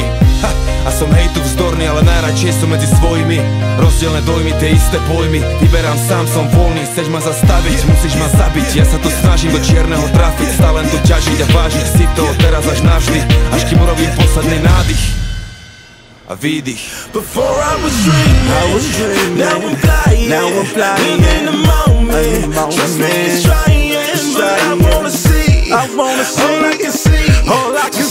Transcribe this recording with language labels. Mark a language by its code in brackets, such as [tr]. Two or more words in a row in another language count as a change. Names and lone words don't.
[sk] A som hejtu vzdorný, ale najradšej som medzi svojimi. Rozdielne dojmy, tie isté pojmy, vyberám sám, som voľný. Chceš ma zastaviť, musíš ma zabiť. Ja sa to snažím do čierneho trafiť, z talentu ťažiť a vážiť si to teraz až navždy, až kým urobím posledný nádych a výdych. [en] Before I was dreaming, now I'm flying, live in the moment. Trust me, it's trying, but I wanna see. All I can see, all I